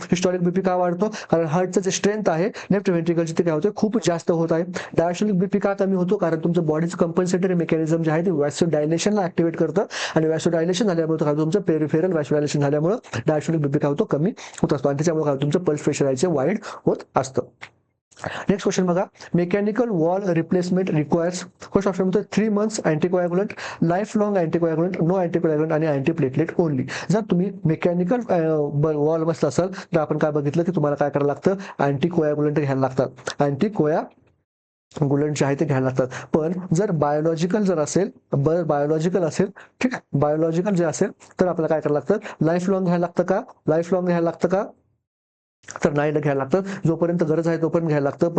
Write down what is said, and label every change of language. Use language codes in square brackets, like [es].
[mr] Historic BP का वाढतो, कारण हार्टचं जे स्ट्रेंथ आहे लेफ्ट व्हेंट्रिकलची ते काय होते, खूप जास्त होत आहे. डायस्टोलिक बीपी का कमी होतो, कारण तुमचं बॉडीचं कंपन्सेटरी मेकॅनिझम जे आहे ते वॅसोडायलेशनला ऍक्टिव्हेट करतं, आणि वॅसोडायलेशन झाल्यामुळे काय तुमचं पेरिफेरल वॅसोडायलेशन झाल्यामुळे डायस्टोलिक बीपी काय होतो, कमी होत असतो, आणि त्याच्यामुळे काय तुमचं पल्स प्रेशर आहे वाईड होत असतं. [en] next question [mr] बघा, [en] Mechanical valve replacement requires. First option [mr] म्हणतो [en] 3 months anticoagulant, life long anticoagulant, no anticoagulant [mr] आणि [en] Antiplatelet only. [mr] जर तुम्ही मेकॅनिकल वॉल बसला असाल तर आपण काय बघितलं की तुम्हाला काय करायला लागतं, अँटीकोॲग्युलंट घ्यायला लागतात, अँटीकोॲग्युलंट जे आहे ते घ्यायला लागतात. पण जर बायोलॉजिकल असेल, ठीक आहे, बायोलॉजिकल जे असेल तर आपल्याला काय करायला लागतं, लाईफ लॉंग घ्यायला लागतं का, तर नाही घ्यायला लागतं, जोपर्यंत गरज आहे तोपर्यंत घ्यायला लागतं.